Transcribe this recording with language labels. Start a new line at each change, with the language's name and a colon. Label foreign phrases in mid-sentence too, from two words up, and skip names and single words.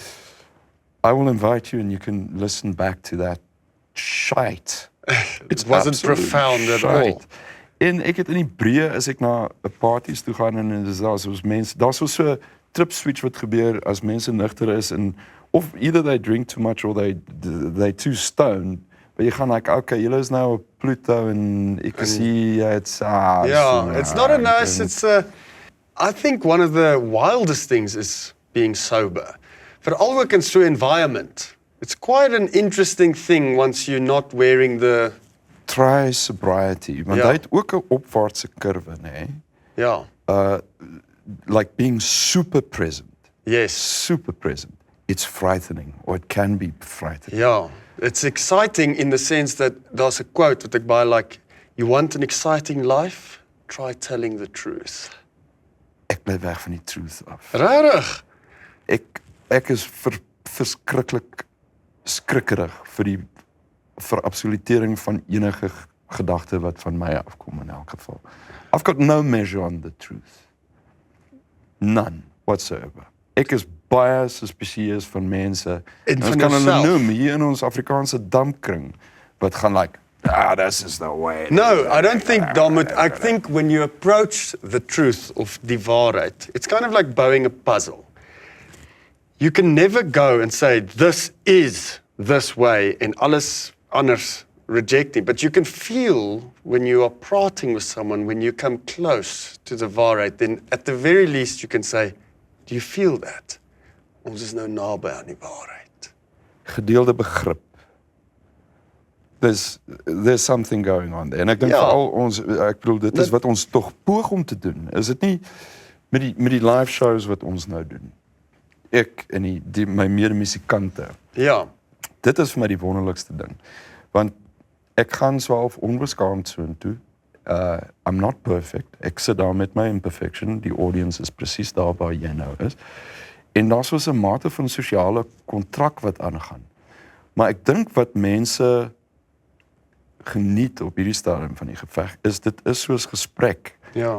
English: I will invite you and you can listen back to that shite. It wasn't profound at all.
Afrikaans: En ek het in die breë as ek na 'n parties toe gaan en daar's so 'n
English: trip switch
Afrikaans: wat gebeur as mense nugter is en of
English: either they drink too much or they too stoned.
Afrikaans: Maar jy gaan
English: like, okay,
Afrikaans: julle is nou op Pluto en ek sien it's
English: it's not a nice, I think one of the wildest things is being sober.
Afrikaans: Veral ook in so 'n environment.
English: It's quite an interesting thing once you're not wearing the... Try sobriety,
Afrikaans: want hy het ook 'n opwaartse kurwe, nê? Ja.
English: Like being super present. Yes. Super present. It's frightening, or it can be frightening. Yeah. It's exciting in the sense that there's a quote
Afrikaans: wat ek baie like,
English: you want an exciting life? Try telling the truth.
Afrikaans: Ek bly weg van die truth af. Regtig? Ek is verskriklik skrikkerig vir die verabsolutering van enige gedagte wat van my afkom in elk geval.
English: I've got no measure on the truth. None whatsoever.
Afrikaans: Ek is baie suspicieus van mense. En van ons kan hulle jouself. noem hier in ons Afrikaanse dampkring wat gaan
English: like, this is the way. No, I don't think I think when you approach the truth of
Afrikaans: die waarheid,
English: it's kind of like bowing a puzzle. You can never go and say, this is this way, and
Afrikaans: alles anders
English: rejecting. But you can feel when you are prating with someone, when you come close to the waarheid, then at the very least you can say, do you feel that?
Afrikaans: Ons is nou naby aan die waarheid. Gedeelde begrip.
English: There's something going on there.
Afrikaans: En ek dink Ja. veral ek bedoel, dit is wat ons tog poog om te doen. Is dit nie met die live shows wat ons nou doen? Ek en my mede-musikante. Ja. Dit is vir my die wonderlikste ding. Want ek gaan so half onbeskaamd soontoe.
English: I'm not perfect.
Afrikaans: Ek sit daar met my imperfection. Die audience is presies daar waar jy nou is. En daar's so 'n mate van sosiale kontrak wat aangaan. Maar ek dink wat mense geniet op hierdie stadium van die geveg is dit is soos gesprek. Ja.